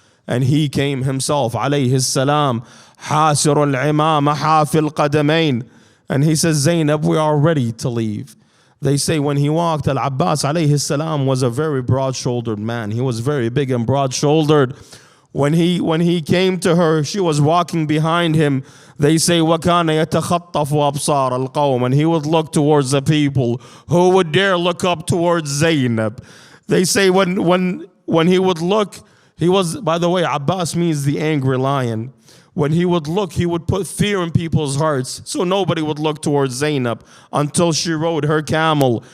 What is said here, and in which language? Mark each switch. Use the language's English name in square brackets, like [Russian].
[English] And he came himself, alayhi salam, [Arabic] حاسر العمامة حافي القدمين. [English] And he says, Zainab, we are ready to leave. They say when he walked, Al-Abbas alayhi salam was a very broad-shouldered man. He was very big and broad-shouldered. When he came to her, she was walking behind him. They say, [Arabic] وَكَانَ يَتَخَطَّفُ أَبْصَارَ الْقَوْمِ. [English] And he would look towards the people. Who would dare look up towards Zainab? They say when he would look, he was, by the way, Abbas means the angry lion. When he would look, he would put fear in people's hearts. So nobody would look towards Zainab until she rode her camel.